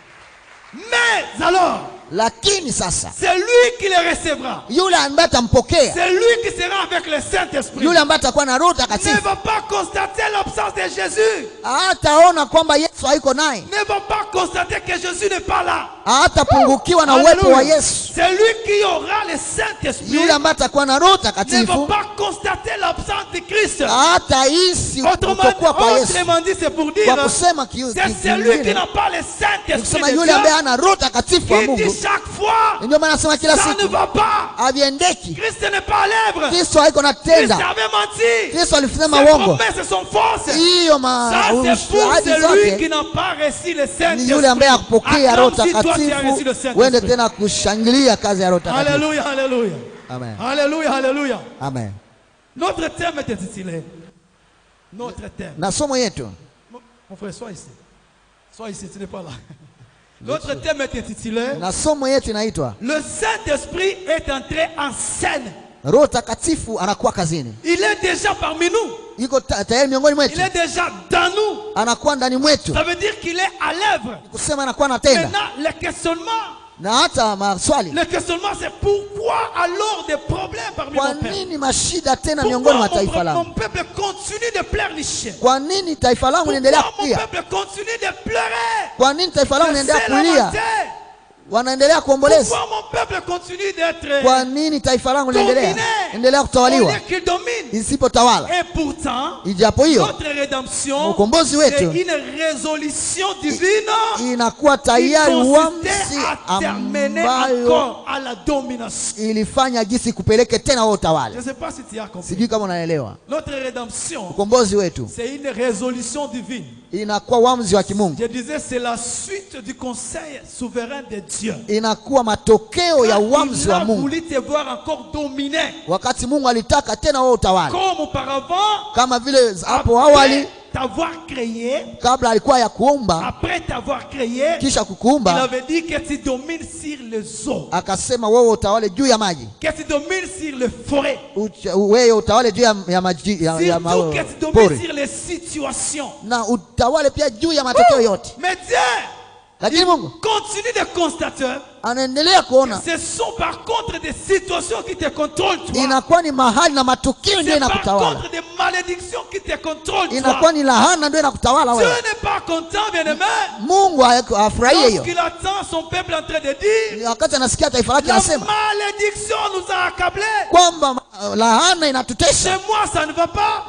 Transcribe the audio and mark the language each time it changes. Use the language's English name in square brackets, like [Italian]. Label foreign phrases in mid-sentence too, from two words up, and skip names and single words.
[French] Mais alors, c'est lui qui les recevra. C'est lui qui sera avec le Saint-Esprit. Ne va pas constater l'absence de Jésus. Ne va pas constater que Jésus n'est pas là. [Swahili] hatapungukiwa na uwepo wa Yesu. [French] Celui qui aura le Saint-Esprit [Swahili] Yule ambaye atakuwa na Roho [French] ne [Swahili] Takatifu [French] va pas constater l'absence de Christ. [Swahili] hatahisi kutokuwa kwa Yesu. [French] Autrement dit, c'est pour dire, [Swahili] Kwa kusema [French] c'est celui qui n'a pas le Saint-Esprit de [Swahili] yule [French] Dieu [Swahili] ambaye hana Roho Takatifu wa [French] qui dit [Swahili] Mungu. [French] chaque fois, [Swahili] Ndio maana nasema kila [French] ça ne [Swahili] siku [French] va pas. [Swahili] haviendeki. [French] Christ n'est pas à l'œuvre. [Swahili] Kristo haiko na [French] Christ [Swahili] tenda. [French] avait menti. [Swahili] Kristo alisema [French] Ses [Swahili] uongo. [French] promesses sont fausses. [Swahili] Hiyo [French] Ça, c'est pour [Swahili] ahadi [French] celui [Swahili] zote [French] qui n'a pas reçu le [Swahili] ni yule ambaye [French] Saint-Esprit. [Swahili] hakupokea Roho [French] Acclame si toi tu as reçu [Swahili] Takatifu. [French] le Saint-Esprit. [Swahili] Uende tena kushangilia kazi ya Roho Takatifu. [French] Alléluia, alléluia. Amen. Alléluia, alléluia. Amen. Notre thème est intitulé. Notre thème. [Swahili] Na somo yetu, [French] Mon frère, sois ici. Sois ici, tu n'es pas là. Notre thème est intitulé. [Swahili] na somo yetu inaitwa [French] Le Saint-Esprit est entré en scène. [Swahili] Roho Takatifu anakuwa kazini. [French] Il est déjà parmi nous. [Swahili] Yuko tayari miongoni [French] Il [Swahili] mwetu. [French] est déjà dans nous. [Swahili] Anakuwa ndani mwetu. [French] Ça veut dire qu'il est à l'œuvre. [Swahili] Kusema anakuwa anatenda. [French] Maintenant, le questionnement. [Swahili] Na hata maswali. [French] Le questionnement, c'est pourquoi alors des problèmes parmi [Swahili] Kwa [French] mon peuple? [Swahili] nini mashida tena miongoni mwa taifa [French] Pourquoi [Swahili] langu? [French] mon peuple continue de pleurnicher? [Swahili] Kwa nini taifa langu linaendelea [French] Pourquoi mon [Swahili] kulia? [French] peuple continue de pleurer? [Swahili] Kwa nini taifa langu linaendelea [French] C'est [Swahili] kulia? [French] lamenté. [Swahili] Wanaendelea kuomboleza. [French] Pourquoi mon peuple continue d'être [Swahili] Kwa nini taifa langu [French] dominé [Swahili] linaendelea [French] au [Swahili] kutawaliwa [French] lieu qu'il domine? [Swahili] isipotawala? [French] Et pourtant, [Swahili] Ijapo hiyo [French] notre rédemption, [Swahili] ukombozi [French] c'est [Swahili] wetu [French] une résolution divine [Swahili] inakuwa [French] qui [Swahili] tayari [French] consistait [Swahili] uamuzi [French] à terminer [Swahili] ambayo [French] encore à la domination. [Swahili] ilifanya jinsi kupeleke tena wao [French] Je [Swahili] utawala. [French] ne sais pas si tu as compris. [Swahili] Sijui kama unaelewa. [French] Notre rédemption, [Swahili] Ukombozi wetu [French] c'est une résolution divine. [Swahili] inakuwa uamuzi wa kimungu. [French] Je disais, c'est la suite du conseil souverain de Dieu. [Swahili] Inakuwa matokeo ya uamuzi [French] Il [Swahili] wa [French] a [Swahili] Mungu. [French] voulu te voir encore dominer. [Swahili] Wakati Mungu alitaka tena wao utawala. [French] Comme auparavant, [Swahili] Kama vile hapo awali [French] après t'avoir créé, [Swahili] kabla alikuwa ya kuumba [French] après t'avoir créé, [Swahili] kisha [French] il [Swahili] kukuumba [French] avait dit que tu domines sur les eaux, [Swahili] akasema wewe utawale juu ya maji. [French] que tu domines sur les forêts, [Swahili] Wewe utawale juu ya maji ya [French] surtout que tu domines [Swahili] pori. [French] sur les situations. [Swahili] Na utawale pia juu ya matokeo yote. [French] Mais Dieu, [Swahili] Lakini Mungu [French] continue de constater, [Swahili] anaendelea kuona [French] ce sont par contre des situations qui te contrôlent toi. [Swahili] inakuwa ni mahali na matukio ndio [French] C'est par [Swahili] inakutawala. [French] contre des malédictions qui te contrôlent toi. [Swahili] Inakuwa ni lahana ndio inakutawala [French] Dieu [Swahili] wewe. [French] n'est pas content, bien-aimé. [Swahili] Mungu afurahie hiyo. [French] Lorsqu'il attend son peuple en train de dire, [Swahili] Wakati anasikia taifa lake [French] la [Swahili] anasema [French] malédiction nous a accablés. [Swahili] kwamba lahana [French] Chez [Swahili] inatutesha, [French] moi, ça ne va pas.